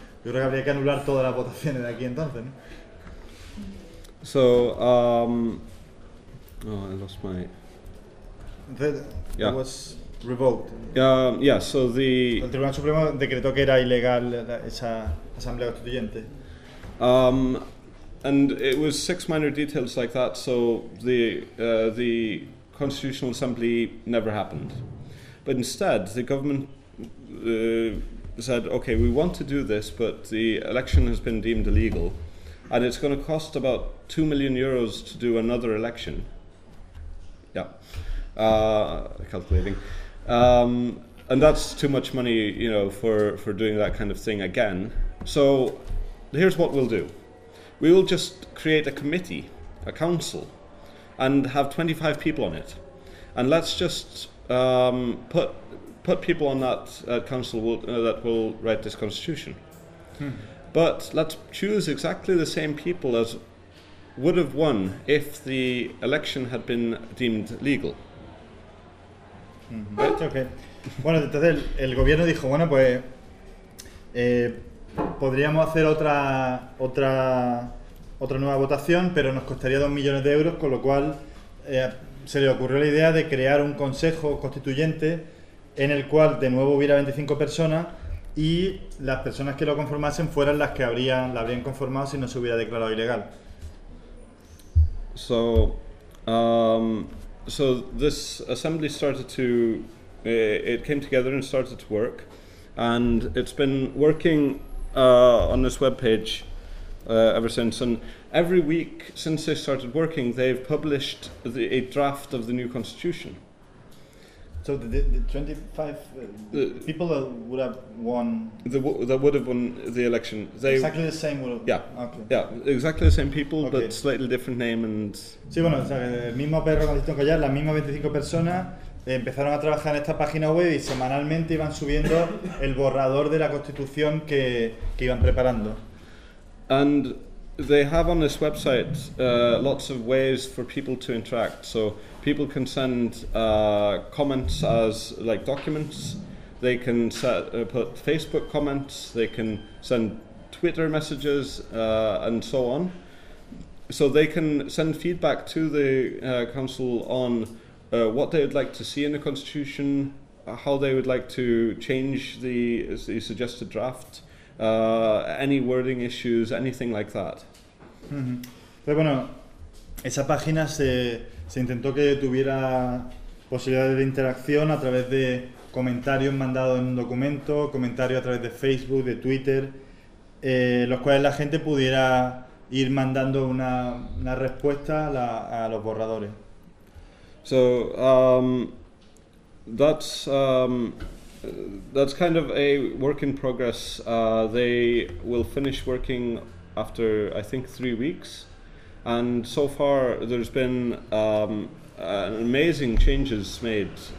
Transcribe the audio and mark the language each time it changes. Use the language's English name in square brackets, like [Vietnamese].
[Spanish] Yo creo que habría que anular todas las votaciones de aquí entonces, ¿no? [English] Oh, I lost my. It was revoked. So the. [Spanish] El Tribunal Supremo decretó que era ilegal esa asamblea constituyente. [English] And it was 6 minor details like that, so the Constitutional Assembly never happened. But instead, the government said, okay, we want to do this, but the election has been deemed illegal, and it's going to cost about 2 million euros to do another election. Calculating, and that's too much money, you know, for doing that kind of thing again. So here's what we'll do: we will just create a committee, a council, and have 25 people on it, and let's just put people on that council that will write this constitution. But let's choose exactly the same people as would have won if the election had been deemed legal. Okay. [Spanish] Bueno, entonces el gobierno dijo, bueno, pues podríamos hacer otra nueva votación, pero nos costaría 2 millones de euros, con lo cual se le ocurrió la idea de crear un consejo constituyente en el cual de nuevo hubiera 25 personas y las personas que lo conformasen fueran las que la habrían conformado si no se hubiera declarado ilegal. [English] So this assembly it came together and started to work, and it's been working on this webpage ever since. And every week since they started working, they've published a draft of the new constitution. So the 25 people that would have won. That would have won the election. Exactly the same would have. Yeah. Okay. Yeah, exactly the same people, okay. But slightly different name and. [Spanish] Sí, bueno, o sea, el mismo perro con distinto collar, las mismas 25 personas empezaron a trabajar en esta página web y semanalmente iban subiendo el borrador de la constitución que iban preparando. [English] And they have on this website lots of ways for people to interact. So people can send comments as like documents. They can put Facebook comments. They can send Twitter messages and so on. So they can send feedback to the council on what they would like to see in the constitution, how they would like to change the suggested draft, any wording issues, anything like that. Mm-hmm. [Spanish] Pero bueno, esa página se intentó que tuviera posibilidades de interacción a través de comentarios mandados en un documento, comentarios a través de Facebook, de Twitter, los cuales la gente pudiera ir mandando una respuesta a los borradores. [English] So that's kind of a work in progress. They will finish working after, I think, 3 weeks. And so far, there's been amazing changes made.